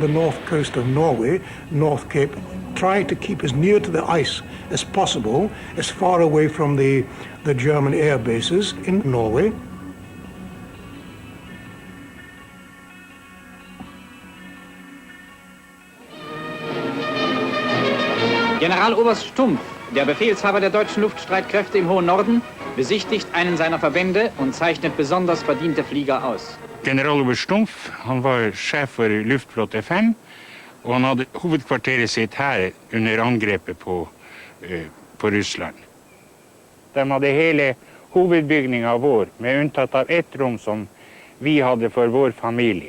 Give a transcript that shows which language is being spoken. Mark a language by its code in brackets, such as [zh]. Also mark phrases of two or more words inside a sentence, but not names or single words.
[en] the north coast of Norway, North Cape, trying to keep as near to the ice as possible, as far away from the German air bases in Norway. [de] Generaloberst Stumpf, der Befehlshaber der deutschen Luftstreitkräfte im hohen Norden, besichtigt einen seiner Verbände und zeichnet besonders verdiente Flieger aus. [no] Generaloberst Stumpf, han var sjef for luftflotte 5, og han hadde hovedkvarteret sitt her under angrepet på Russland. De hadde hele hovedbygninga vår, med unntatt av ett rom som vi hadde for vår familie.